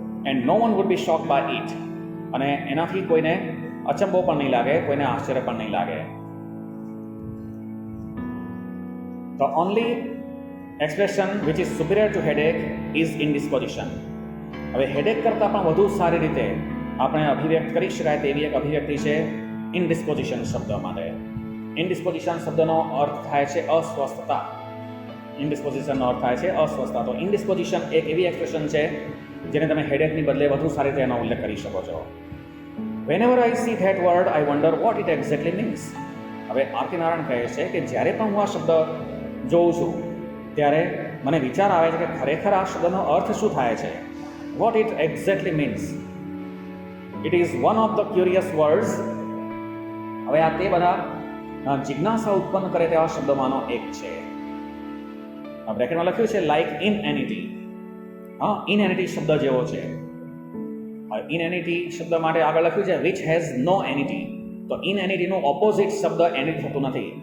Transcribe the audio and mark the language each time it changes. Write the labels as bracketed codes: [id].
[en] And no one would be shock by it. [gu] અને એનાથી કોઈને અચંબો પણ નહીં લાગે, કોઈને આશ્ચર્ય પણ નહીં લાગે. [en] The only expression which is superior to headache is indisposition. [gu] હવે હેડેક કરતાં પણ વધુ સારી રીતે આપણે અભિવ્યક્ત કરી શકાય તેવી એક અભિવ્યક્તિ છે ઇનડિસ્પોઝિશન શબ્દ માટે. ઇનડિસ્પોઝિશન શબ્દનો અર્થ થાય છે અસ્વસ્થતા. ઇનડિસ્પોઝિશનનો અર્થ થાય છે અસ્વસ્થતા. તો ઇનડિસ્પોઝિશન એક એવી એક્સપ્રેશન છે જેને તમે હેડેકની બદલે વધુ સારી રીતે એનો ઉલ્લેખ કરી શકો છો. [en] Whenever I see that word, I wonder what it exactly means. [gu] હવે આરતી નારાયણ કહે છે કે જ્યારે પણ હું આ શબ્દ જોઉં છું ત્યારે મને વિચાર આવે છે કે ખરેખર આ શબ્દનો અર્થ શું થાય છે. [en] What it exactly means. It is one of the curious words. [gu] હવે આ તે બધા જિજ્ઞાસા ઉત્પન્ન કરે તેવા શબ્દોમાંનો એક છે. બ્રેકેટમાં લખ્યું છે [en] Like inanity. [gu] ઇનએનિટી શબ્દ જેવો છે. ઇનએનિટી શબ્દ માટે આગળ લખ્યું છે [en] Which has no anity. [gu] તો ઇનએનિટીનું ઓપોઝિટ શબ્દ એનિટ થતું નથી.